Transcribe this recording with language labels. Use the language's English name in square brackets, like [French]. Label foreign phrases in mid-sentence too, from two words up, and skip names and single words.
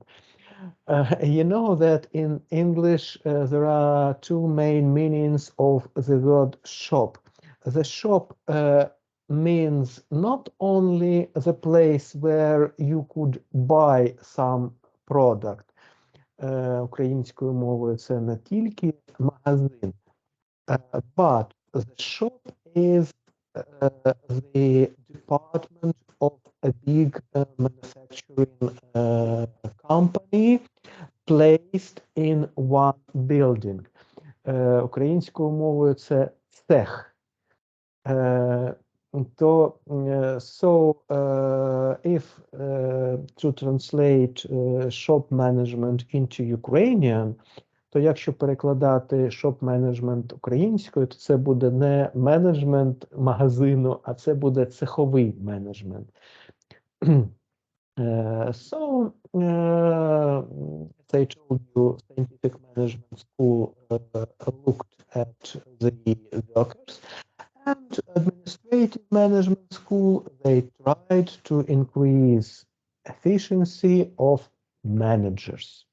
[English] You know that in English there are two main meanings of the word shop. The shop means not only the place where you could buy some product. [Ukrainian] Українською мовою це не тільки магазин, [English] but the shop is the department of a big manufacturing company placed in one building. [Ukrainian] Українською мовою це цех. [English] If to translate shop management into Ukrainian, [Ukrainian] То якщо перекладати [English] shop management [Ukrainian] українською, то це буде не менеджмент магазину, а це буде цеховий менеджмент. [English] So, as I told you, Scientific Management School looked at the workers, and Administrative Management School, they tried to increase efficiency of managers.